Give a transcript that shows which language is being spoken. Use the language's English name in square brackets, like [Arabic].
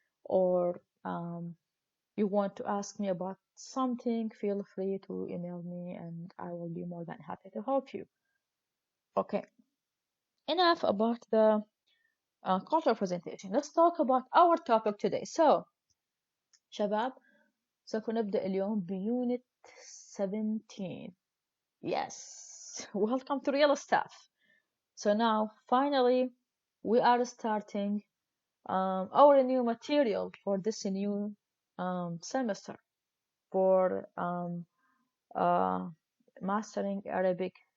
[English] or you want to ask me about something, feel free to email me and I will be more than happy to help you. Okay, enough about the cultural presentation. Let's talk about our topic today. [Arabic] So شباب سوف نبدأ اليوم بيونت 17. [English] Yes, welcome to real stuff. So now finally we are starting our new material for this new semester for uh, mastering Arabic.